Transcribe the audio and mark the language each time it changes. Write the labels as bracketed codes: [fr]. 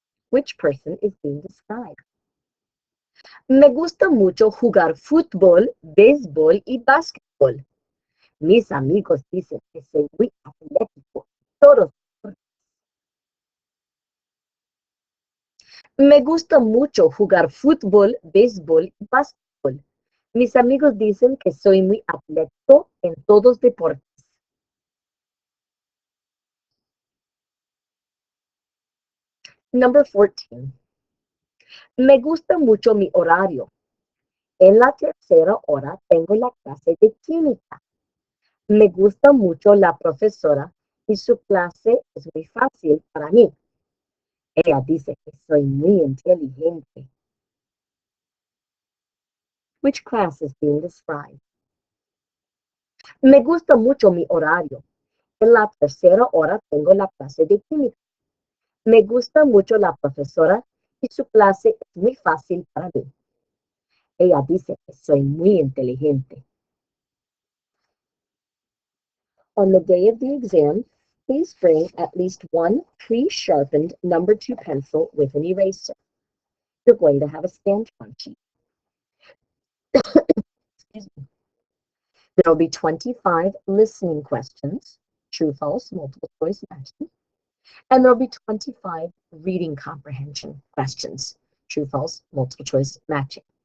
[en] Which person is being described? [es] Me gusta mucho jugar fútbol, béisbol y básquetbol. Mis amigos dicen que soy muy atlético. Todos. Me gusta mucho jugar fútbol, béisbol y básquetbol. Mis amigos dicen que soy muy atlético en todos deportes. [en] Number 14. [es] Me gusta mucho mi horario. En la tercera hora tengo la clase de química. Me gusta mucho la profesora y su clase es muy fácil para mí. Ella dice que soy muy inteligente. [en] Which class is being described? [es] Me gusta mucho mi horario. En la tercera hora tengo la clase de química. Me gusta mucho la profesora y su clase es muy fácil para mí. Ella dice que soy muy inteligente. [en] On the day of the exam, please bring at least one pre-sharpened number 2 pencil with an eraser. You're going to have a Scantron sheet. Excuse me. There will be 25 listening questions, true, false, multiple choice matching, and there will be 25 reading comprehension questions, true, false, multiple choice matching.